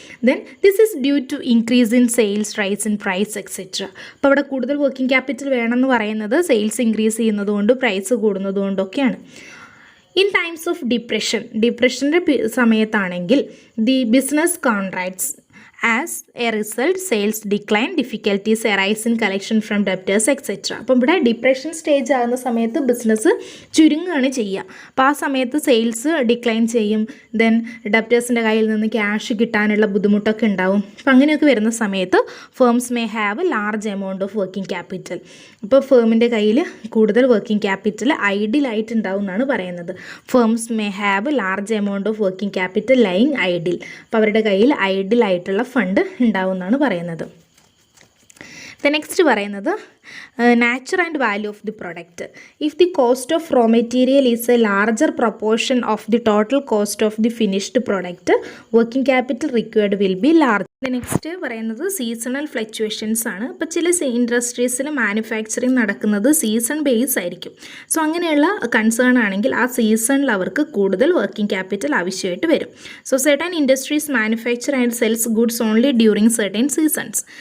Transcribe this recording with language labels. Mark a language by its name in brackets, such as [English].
[English] Then this is due to increase in sales, rise in price etcetera. [Malayalam] അപ്പോൾ അവിടെ കൂടുതൽ working capital വേണമെന്ന് പറയുന്നത് സെയിൽസ് ഇൻക്രീസ് ചെയ്യുന്നതുകൊണ്ട് പ്രൈസ് കൂടുന്നതുകൊണ്ടൊക്കെയാണ്. [English] in times of ഡിപ്രഷൻ്റെ [Malayalam] സമയത്താണെങ്കിൽ [English] The business contracts. As a result, sales decline, difficulties arise in collection from debtors, etc. [Malayalam] അപ്പം ഇവിടെ depression stage ആകുന്ന സമയത്ത് ബിസിനസ് ചുരുങ്ങുകയാണ് ചെയ്യുക. അപ്പോൾ ആ സമയത്ത് സെയിൽസ് ഡിക്ലൈൻ ചെയ്യും. ദെൻ ഡെപ്റ്റേഴ്സിൻ്റെ കയ്യിൽ നിന്ന് ക്യാഷ് കിട്ടാനുള്ള ബുദ്ധിമുട്ടൊക്കെ ഉണ്ടാവും. അപ്പം അങ്ങനെയൊക്കെ വരുന്ന സമയത്ത് [English] Firms may have large amount of working capital. [Malayalam] ഇപ്പോൾ ഫേമിൻ്റെ കയ്യിൽ കൂടുതൽ വർക്കിംഗ് ക്യാപിറ്റൽ ഐഡിലായിട്ട് ഉണ്ടാവും എന്നാണ് പറയുന്നത്. [English] Firms may have large amount of working capital lying idle. [Malayalam] അപ്പോൾ അവരുടെ കയ്യിൽ ഐഡിലായിട്ടുള്ള ഫണ്ട് ഉണ്ടാവും എന്നാണ് പറയുന്നത്. [English] next [Malayalam] പറയുന്നത് [English] nature and value of the product. If the cost of raw material is a larger proportion of the total cost of the finished product, working capital required will be large. [Malayalam] Next പറയുന്നത് seasonal fluctuations ആണ്. ഇപ്പോൾ ചില ഇൻഡസ്ട്രീസിൽ manufacturing നടക്കുന്നത് season base ആയിരിക്കും. So അങ്ങനെയുള്ള concern ആണെങ്കിൽ ആ സീസണിൽ അവർക്ക് കൂടുതൽ വർക്കിംഗ് ക്യാപിറ്റൽ ആവശ്യമായിട്ട് വരും. [English] So certain industries manufacture and sells goods only during certain seasons.